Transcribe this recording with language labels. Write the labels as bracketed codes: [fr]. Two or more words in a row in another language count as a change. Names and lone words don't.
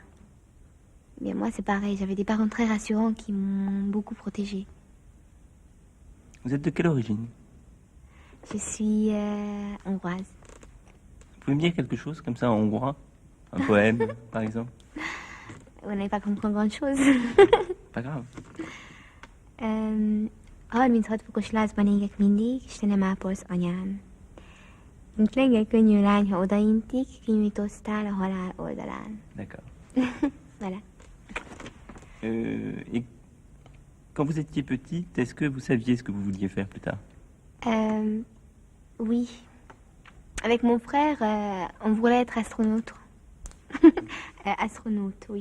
[fr] Mais moi, c'est pareil, j'avais des parents très rassurants qui m'ont beaucoup protégée. Vous êtes de quelle origine? Je suis hongroise. Vous pouvez me dire quelque chose comme ça en hongrois? Un poème, par exemple? Vous n'avez pas compris grand-chose. Pas grave. [hu] Harminchat fokos lázban égek mindig, Istenem ápolsz anyám. Mint lengyel könnyű lány, ha odaintik, kinyújtoztál a halál oldalán. [fr] D'accord. Voilà. Et quand vous étiez petite, est-ce que vous saviez ce que vous vouliez faire plus tard? Oui. Avec mon frère, on voulait être astronaute. Astronaute, oui.